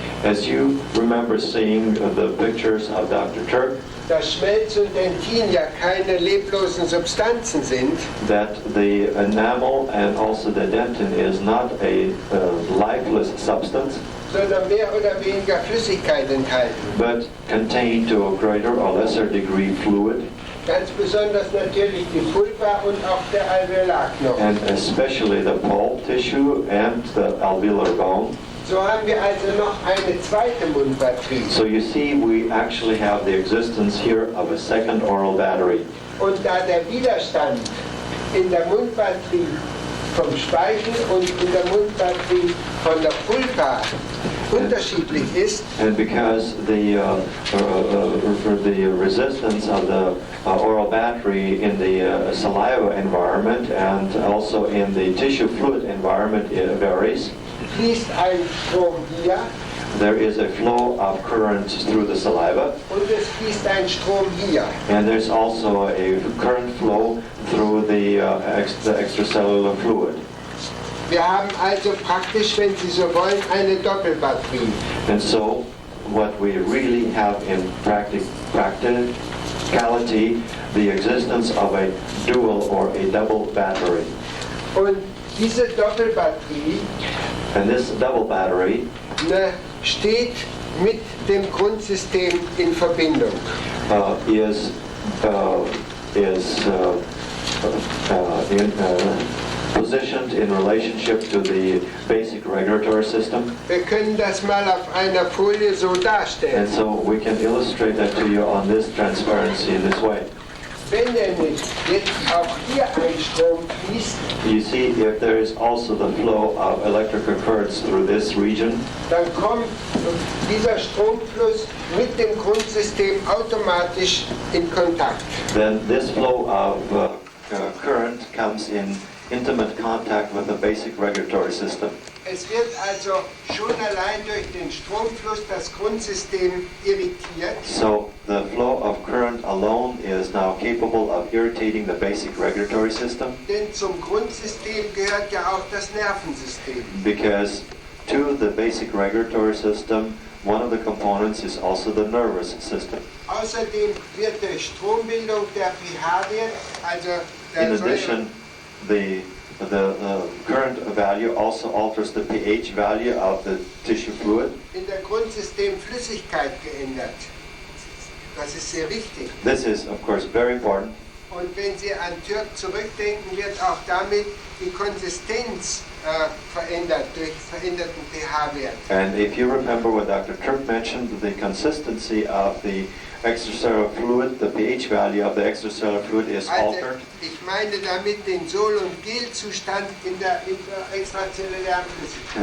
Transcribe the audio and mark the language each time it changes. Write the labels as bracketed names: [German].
[English] As you remember seeing the pictures of Dr. Turk, [German] dass Schmelz und Dentin ja keine leblosen Substanzen sind, [English] that the enamel and also the dentin is not a lifeless substance, [German] sondern mehr oder weniger Flüssigkeit enthalten. [English] but contain to a greater or lesser degree fluid, [German] Ganz besonders natürlich die Pulpa und auch der Alveolarknochen. [English] and especially the pulp tissue and the alveolar bone. [German] So haben wir also noch eine zweite Mundbatterie. [English] So you see, we actually have the existence here of a second oral battery. [German] Und da der Widerstand in der Mundbatterie vom Speichel und in der Mundbatterie von der Pulpa unterschiedlich ist, [English] And because the resistance of the oral battery in the saliva environment and also in the tissue fluid environment varies, [German] fließt ein Strom hier [English] there is a flow of current through the saliva, [German] und es fließt ein Strom hier. [English] and there's also a current flow through the extracellular fluid. [German] Wir haben also praktisch, wenn Sie so wollen, eine Doppelbatterie. [English] And so what we really have in practicality, the existence of a dual or a double battery. [German] Und diese Doppelbatterie [English] And this double battery [German] steht mit dem Grundsystem in Verbindung. [English] is positioned in relationship to the basic regulatory system. [German] Wir können das mal auf einer Folie so darstellen. [English] And so we can illustrate that to you on this transparency in this way. [German] Wenn nämlich jetzt auch hier ein Strom fließt, [English] You see, if there is also the flow of electrical currents through this region, [German] dann kommt dieser Stromfluss mit dem Grundsystem automatisch in Kontakt. [English] then this flow of current comes in intimate contact with the basic regulatory system. [German] Es wird also schon allein durch den Stromfluss das Grundsystem irritiert. [English] So the flow of current alone is now capable of irritating the basic regulatory system, [German] Denn zum Grundsystem gehört ja auch das Nervensystem. [English] because to the basic regulatory system, one of the components is also the nervous system. [German] Außerdem wird durch Strombildung der pH-Wert, also [English] In [German] der [English] addition, the current value also alters the pH value of the tissue fluid. [German] in der Grundsystem Flüssigkeit geändert. Das ist sehr wichtig. [English] This is, of course, very important. [German] Und wenn Sie an Turk zurückdenken, wird auch damit die Konsistenz verändert durch veränderten pH-Wert. [English] And if you remember what Dr. Turk mentioned, the consistency of the extracellular fluid, the pH value of the extracellular fluid is [German] Also, [English] altered. [German] ich meine damit den Sol- und Gel-Zustand in der extrazellulären Flüssigkeit.